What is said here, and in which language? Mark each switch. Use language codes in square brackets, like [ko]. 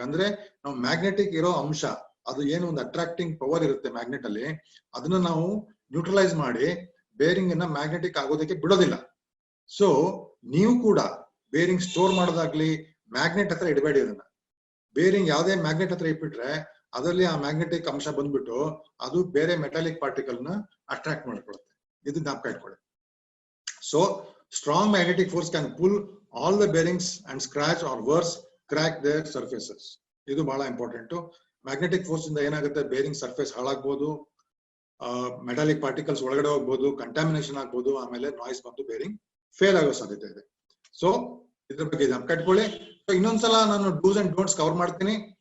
[kn] ಅಂದ್ರೆ ನಾವು ಮ್ಯಾಗ್ನೆಟಿಕ್ ಇರೋ ಅಂಶ, ಅದು ಏನು ಒಂದು ಅಟ್ರಾಕ್ಟಿಂಗ್ ಪವರ್ ಇರುತ್ತೆ ಮ್ಯಾಗ್ನೆಟ್ ಅಲ್ಲಿ, ಅದನ್ನ ನಾವು ನ್ಯೂಟ್ರಲೈಸ್ ಮಾಡಿ ಬೇರಿಂಗ್ ಅನ್ನ ಮ್ಯಾಗ್ನೆಟಿಕ್ ಆಗೋದಕ್ಕೆ ಬಿಡೋದಿಲ್ಲ. ಸೊ ನೀವು ಕೂಡ ಬೇರಿಂಗ್ ಸ್ಟೋರ್ ಮಾಡೋದಾಗ್ಲಿ ಮ್ಯಾಗ್ನೆಟ್ ಹತ್ರ ಇಡಬೇಡಿ. ಅದನ್ನ ಬೇರಿಂಗ್ ಯಾವುದೇ ಮ್ಯಾಗ್ನೆಟ್ ಹತ್ರ ಇಟ್ಬಿಟ್ರೆ ಅದರಲ್ಲಿ ಆ ಮ್ಯಾಗ್ನೆಟಿಕ್ ಅಂಶ ಬಂದ್ಬಿಟ್ಟು ಅದು ಬೇರೆ ಮೆಟಾಲಿಕ್ ಪಾರ್ಟಿಕಲ್ ನ ಅಟ್ರಾಕ್ಟ್ ಮಾಡ್ಕೊಳುತ್ತೆ. ಇದು ಜ್ಞಾಪಕ ಇಟ್ಕೊಳ್ಳಿ. [en] So strong magnetic force can pull all the bearings and scratch or worse crack their surfaces. [kn] ಇದು ಬಹಳ ಇಂಪಾರ್ಟೆಂಟ್. ಮ್ಯಾಗ್ನೆಟಿಕ್ ಫೋರ್ಸ್ ಇಂದ ಏನಾಗುತ್ತೆ, ಬೇರಿಂಗ್ ಸರ್ಫೇಸ್ ಹಾಳಾಗ್ಬೋದು, ಮೆಟಾಲಿಕ್ ಪಾರ್ಟಿಕಲ್ಸ್ ಒಳಗಡೆ ಹೋಗ್ಬೋದು, ಕಂಟಾಮಿನೇಷನ್ ಆಗ್ಬೋದು, ಆಮೇಲೆ ನಾಯ್ಸ್ ಬಂದು ಬೇರಿಂಗ್ ಫೇಲ್ ಆಗೋ ಸಾಧ್ಯತೆ ಇದೆ. ಸೊ ಇದ್ರ ಬಗ್ಗೆ ಜ್ಞಾಪಕ ಇಟ್ಕೊಳ್ಳಿ. ಇನ್ನೊಂದ್ಸಲ ನಾನು ಡೂಸ್ ಅಂಡ್ ಡೋಂಟ್ಸ್ ಕವರ್ ಮಾಡ್ತೀನಿ.